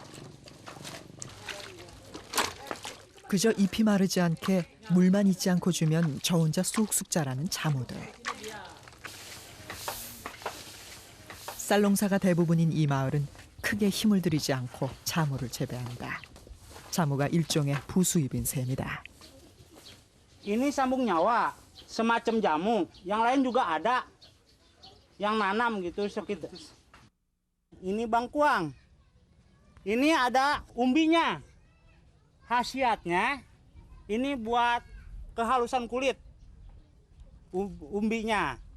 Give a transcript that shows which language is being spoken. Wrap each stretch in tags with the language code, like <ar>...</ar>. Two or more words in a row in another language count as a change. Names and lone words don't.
<ko>그저 잎이 마르지 않게 물만 잊지 않고 주면 저 혼자 쑥쑥 자라는 자무들. 쌀농사가 대부분인 이 마을은 크게 힘을 들이지 않고 자무를 재배한다. 자무가 일종의 부수입인 셈이다.</ko> <id>Ini sambung nyawa, semacam jamu. Yang lain juga ada, yang nanam gitu sekitar. Ini bangkuang. Ini ada umbinya. Khasiatnya ini buat kehalusan kulit umbinya.</id>